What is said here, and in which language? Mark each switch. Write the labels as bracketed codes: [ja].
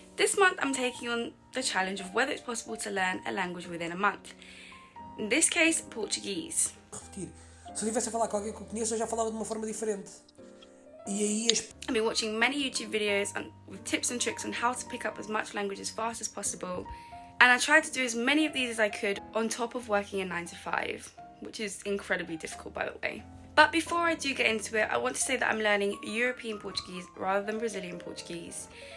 [en] This month I'm taking on the challenge of whether it's possible to learn a language within a month. In this case, Portuguese. [pt] Repetir. Se eu estivesse a falar com alguém que eu conheço, eu já falava de uma forma diferente. E aí [en] I've been watching many YouTube videos with tips and tricks on how to pick up as much language as fast as possible. And I tried to do as many of these as I could on top of working a 9 to 5, which is incredibly difficult by the way. But before I do get into it, I want to say that I'm learning European Portuguese rather than Brazilian Portuguese.